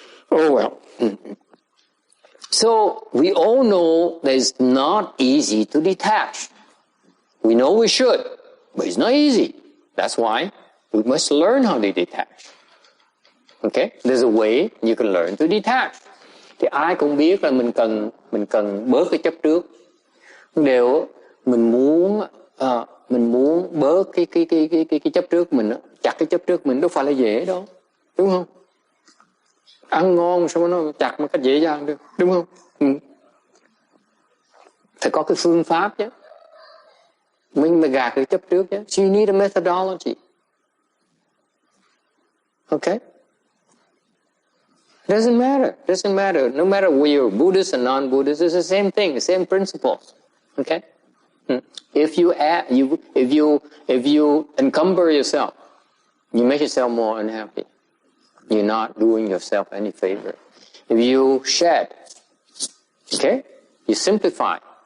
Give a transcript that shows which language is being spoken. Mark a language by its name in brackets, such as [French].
[English] Oh well. So we all know that it's not easy to detach. We know we should, but it's not easy. That's why we must learn how to detach. Okay? There's a way you can learn to detach. [Vietnamese] Thì ai cũng biết là mình cần bớt cái chấp trước. Đều mình muốn bớt cái chấp trước mình, chặt cái chấp trước mình đâu phải là dễ đâu, đúng không? Ăn ngon sao mà nó chặt một cách dễ dàng được, đúng không? Phải có cái phương pháp chứ. Mình phải gạt cái chấp trước chứ. [English] So you need a methodology. Okay? Doesn't matter. No matter whether you're Buddhist or non-Buddhist, it's the same thing, the same principles. Okay? If you encumber yourself, you make yourself more unhappy. You're not doing yourself any favor. If you shed, Okay? You simplify.